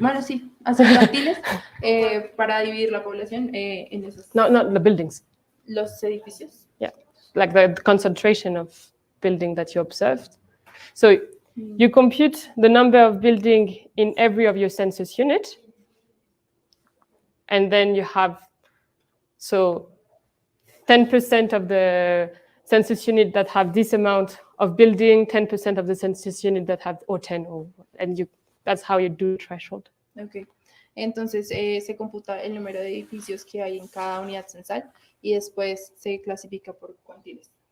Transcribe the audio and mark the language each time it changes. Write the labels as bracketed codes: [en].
[es] Bueno, sí, hacer cuantiles para dividir la población en esos... [en] No, not the buildings. [es] Los edificios. [en] Yeah, like the concentration of building that you observed. So you compute the number of buildings in every of your census unit. And then you have, 10% of the census unit that have this amount of building, 10% of the census unit that have, or 10, that's how you do threshold. Okay. [es] Entonces se computa el número de edificios que hay en cada unidad censal y después se clasifica por cuantiles.